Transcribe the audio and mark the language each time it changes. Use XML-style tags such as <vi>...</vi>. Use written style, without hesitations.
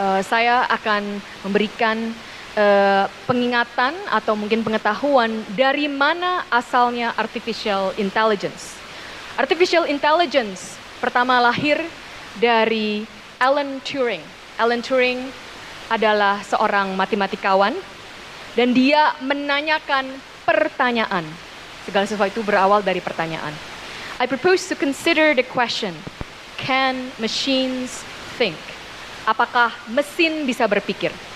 <id>Saya akan memberikan pengingatan atau mungkin pengetahuan dari mana asalnya artificial intelligence. Artificial intelligence pertama lahir dari Alan Turing. Alan Turing adalah seorang matematikawan dan dia menanyakan pertanyaan. Segala sesuatu itu berawal dari pertanyaan.</id> <en>I propose to consider the question, can machines think?</en> <id>Apakah mesin bisa berpikir?</id>